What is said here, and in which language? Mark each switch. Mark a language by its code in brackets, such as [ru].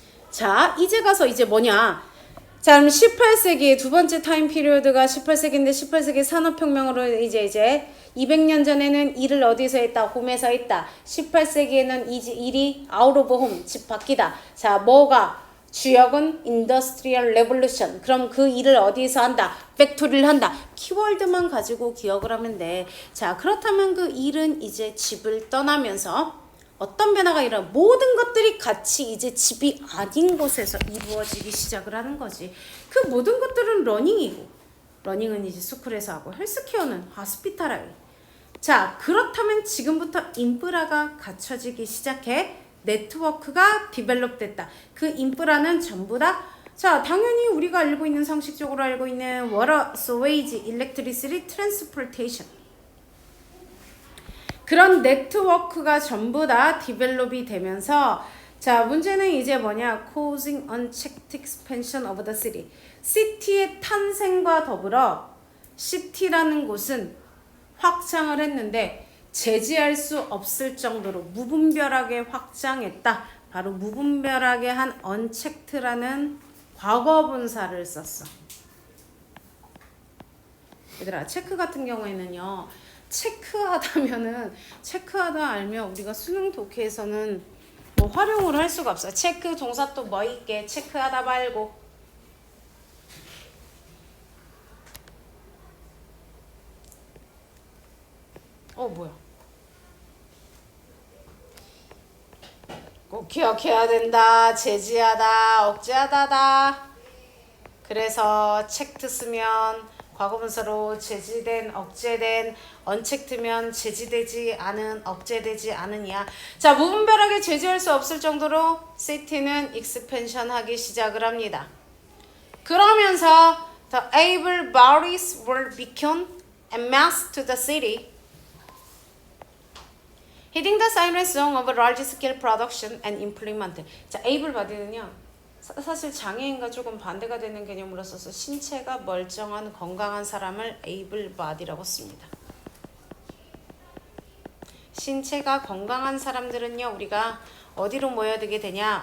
[ko] 자, 이제 가서 이제 뭐냐? 자, 그럼 18세기의 두 번째 타임 피리어드가 18세기인데 18세기 산업혁명으로 이제 200년 전에는 일을 어디서 했다? 홈에서 했다. 18세기에는 일이 [en] out of home, [ko] 집 밖이다. 자, 뭐가? 주역은 Industrial Revolution. 그럼 그 일을 어디서 한다? 팩토리를 한다. 키워드만 가지고 기억을 하면 돼. 자, 그렇다면 그 일은 이제 집을 떠나면서 어떤 변화가 일어나? 모든 것들이 같이 이제 집이 아닌 곳에서 이루어지기 시작을 하는 거지. 그 모든 것들은 러닝이고, 러닝은 이제 스쿨에서 하고, 헬스케어는 하스피탈하게. 자, 그렇다면 지금부터 인프라가 갖춰지기 시작해. 네트워크가 디벨롭 됐다. 그 인프라는 전부 다, 자, 당연히 우리가 알고 있는, 상식적으로 알고 있는 [en] water, sewage, electricity, transportation. [ko] 그런 네트워크가 전부 다 디벨롭이 되면서, 자, 문제는 이제 뭐냐? [en] causing unchecked expansion of the city. [ko] 시티의 탄생과 더불어 시티라는 곳은 확장을 했는데 제지할 수 없을 정도로 무분별하게 확장했다. 바로 무분별하게 한 unchecked라는 과거 분사를 썼어. 얘들아, 체크 같은 경우에는요, 체크하다 알면 우리가 수능 독해에서는 뭐 활용을 할 수가 없어요. 체크 동사 또 뭐 있게? 체크하다 말고. 뭐야? 꼭 기억해야 된다. 제지하다, 억제하다다. 그래서 체크드 쓰면 과거분사로 제지된, 억제된, 언체크면 제지되지 않은, 억제되지 않으냐. 자, 무분별하게 제지할 수 없을 정도로 시티는 익스펜션 하기 시작을 합니다. 그러면서 [en] the able bodies were become amassed to the city, hitting the siren song of a large-scale production and employment. [ko] 자, able body는요, 사실 장애인과 조금 반대가 되는 개념으로 써서 신체가 멀쩡한 건강한 사람을 able body라고 씁니다. 신체가 건강한 사람들은요, 우리가 어디로 모여들게 되냐?